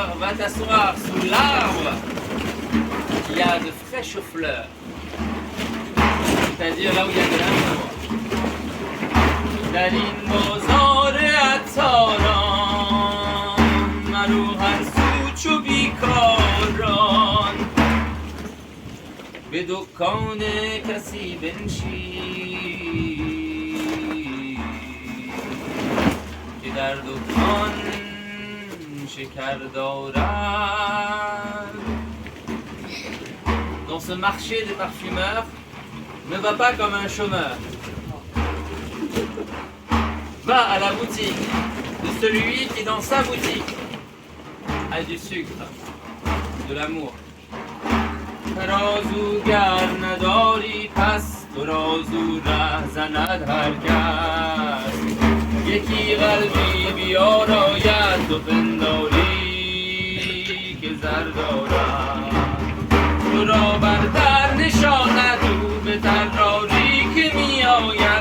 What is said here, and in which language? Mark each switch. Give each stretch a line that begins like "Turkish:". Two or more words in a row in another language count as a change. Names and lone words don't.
French: Va t'asseoir sous l'arbre qui a de fraîches fleurs. C'est-à-dire là où il y a de l'amour.
Persian: در این بازار عطاران مرو هر سو چو بیکاران به دکان کسی بنشین که در دکان شکر دارد.
French: Dans ce marché des parfumeurs, ne va pas comme un chômeur. Va à la boutique de celui qui dans sa boutique a du sucre, de l'amour.
Persian: رازوگر نداری پس تو رازو ره زند هر کس. یکی قلبی بیاراید و پنداری که زر دارد. تو را بر در نشاند او به طراری که می آید.